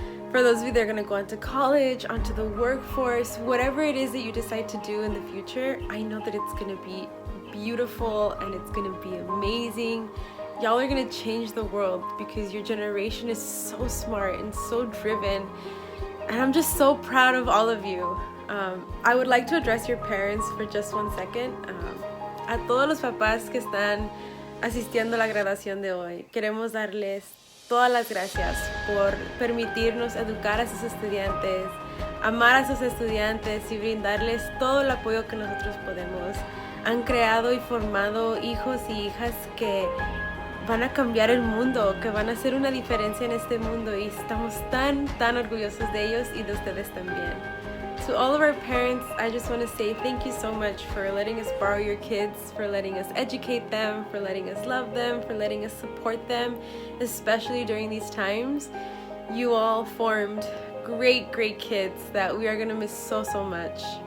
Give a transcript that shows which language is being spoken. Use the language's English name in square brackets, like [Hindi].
[English] For those of you that are gonna go onto college, onto the workforce, whatever it is that you decide to do in the future, I know that it's gonna be beautiful and it's gonna be amazing. Y'all are gonna change the world because your generation is so smart and so driven. And I'm just so proud of all of you. I would like to address your parents for just 1 second. [Spanish] A todos los papás que están asistiendo a la graduación de hoy, queremos darles todas las gracias por permitirnos educar a sus estudiantes, amar a sus estudiantes y brindarles todo el apoyo que nosotros podemos. Han creado y formado hijos y hijas que van a cambiar el mundo, que van a hacer una diferencia en este mundo y estamos tan orgullosos de ellos y de ustedes también. [English] To all of our parents, I just want to say thank you so much for letting us borrow your kids, for letting us educate them, for letting us love them, for letting us support them, especially during these times. You all formed great kids that we are going to miss so much.